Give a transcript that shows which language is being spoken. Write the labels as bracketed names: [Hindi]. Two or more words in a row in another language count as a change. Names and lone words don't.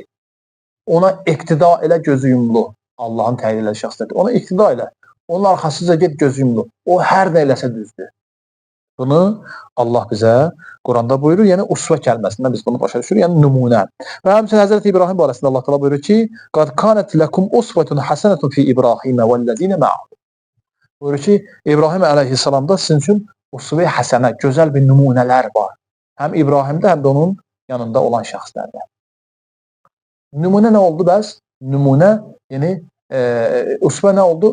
[Azerbaijani] Ona iqtida elə gözü yumlu. Allahın təyin elədiyi şəxslərdir. Ona iqtida elə. Onun arxasınca get gözü yumlu. O hər nə eləsə düzdür. Bunu Allah bizə Quranda buyurur. Yəni usva kəlməsindən biz bunu başa düşürük. Yəni nümunə. Və həmçinin Həzrət İbrahim barəsində Allah Teala buyurur ki: [Arabic] "قد كانت لكم أسوة حسنة في إبراهيم والذين معه." [Azerbaijani] Buyurur ki, İbrahim əleyhissalamda sizin üçün usva-i həsənə, gözəl bir nümunələr var. Həm İbrahimdə, həm də onun yanında olan şəxslərdə. Nümunə nə oldu bəs? Nümunə, yəni usva nə oldu?